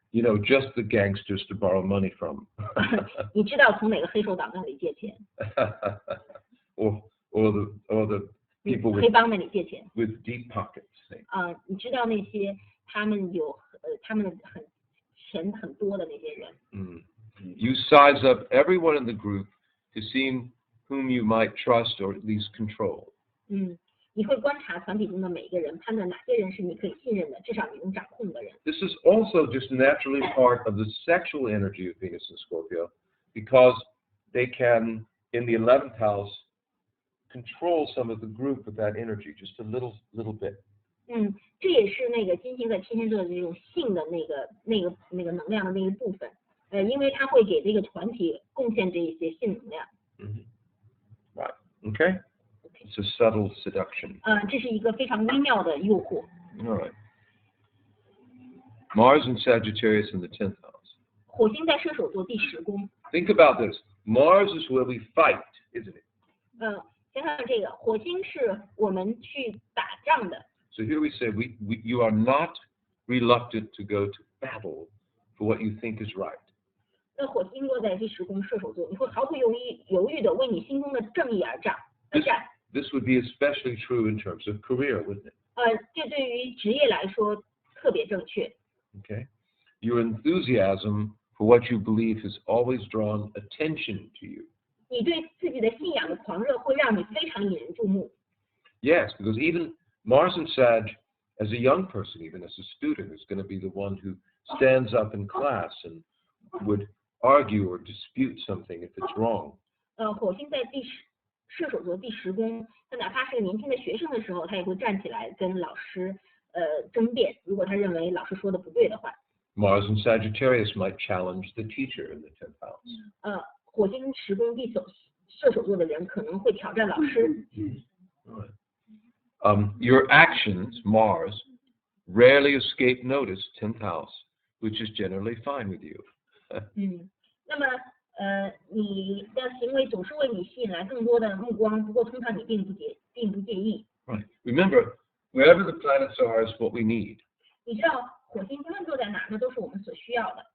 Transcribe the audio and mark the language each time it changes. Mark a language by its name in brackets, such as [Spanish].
[English] You know, just the gangsters to borrow money from. [Chinese] 你知道从哪个黑手党那里借钱？ [English] or the people [Chinese] 黑帮那里借钱。 [English] with deep pockets. [Chinese] 你知道那些他们很钱很多的那些人。 [English] You size up everyone in the group to see whom you might trust or at least control. [Chinese] 你会观察团体中的每一个人，判断哪些人是你可以信任的，至少你能掌控的人。 [English] This is also just naturally part of the sexual energy of Venus and Scorpio, because they can, in the 11th house, control some of the group with that energy, just a little bit. [Chinese] 这也是那个金星在天蝎座的这种性的那个能量的那一部分。因为它会给这个团体贡献这一些性能量。 [English] Right. Okay. It's a subtle seduction. [Chinese] 这是一个非常微妙的诱惑。 [English] All right. Mars and Sagittarius in the 10th house. [Chinese] 火星在射手座第10宫。 [English] Think about this. Mars is where we fight, isn't it? [Chinese] 想想这个，火星是我们去打仗的。 [English] So here we say you are not reluctant to go to battle for what you think is right. [Chinese] 那火星落在第10宫射手座，你会毫不犹豫的为你心中的正义而战。 [English] This would be especially true in terms of career, wouldn't it? [Chinese] 这对于职业来说特别正确。 [English] Okay. Your enthusiasm for what you believe has always drawn attention to you. [Chinese] 你对自己的信仰的狂热会让你非常引人注目。 [English] Yes, because even Mars and Sag, as a young person, even as a student, is going to be the one who stands up in class and would argue or dispute something if it's wrong. [Chinese] 火星在射手座第10宫，他哪怕是个年轻的学生的时候，他也会站起来跟老师争辩，如果他认为老师说的不对的话。 [English] Mars and Sagittarius might challenge the teacher in the 10th house. [Chinese] 火星10宫射手座的人可能会挑战老师。 [English] Your actions, Mars, rarely escape notice, 10th house, which is generally fine with you. [Chinese] 那么你的行为总是为你吸引来更多的目光，不过通常你并不介意。 [English] Right. Remember, wherever the planets are is what we need. [Chinese] 你知道火星不论坐在哪，那都是我们所需要的。